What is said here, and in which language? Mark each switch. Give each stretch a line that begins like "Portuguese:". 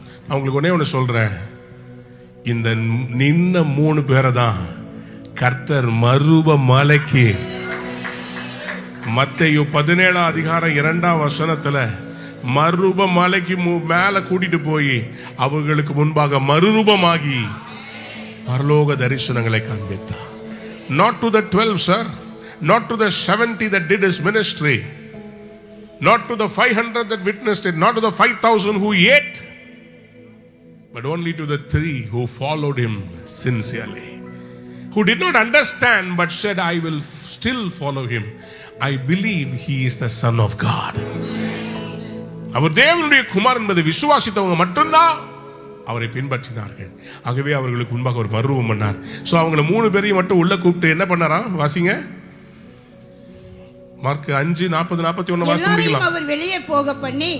Tamil: அவங்களுக்கு ஒன்னே ஒன்று சொல்றேன், இந்த நின்ன 3 பேரை தான் கர்த்தர் மறுப மலைக்கு மத்தேயு 17:2 மறுப மலைக்கு மேல கூட்டிட்டு போய் அவர்களுக்கு முன்பாக மறுரூபமாகி பரலோக தரிசனங்களை காண்பித்தார்.
English: Not to the 12, sir. Not to the 70 that did his ministry. Not to the 500 that witnessed it. Not to the 5,000 who ate. But only to the 3 who followed him sincerely. Who did not understand but said, I will still follow him. I believe he is the Son of God.
Tamil: அவர் தேவனுடைய குமாரன் என்பதை விசுவாசித்தவங்க மட்டும்தான் அவரை பின்பற்றினார்கள். ஆகவே அவர்களுக்கு முன்பாக ஒரு மறுரூபம் பண்ணார். சோ அவங்கள 3 பேரையும் மட்டும் உள்ள கூப்பிட்டு என்ன பண்ணாராம்? வாசிங்க. மார்க் 5:40-41 வாசித்து முடிக்கலாம். அவர் வெளியே போக பண்ணி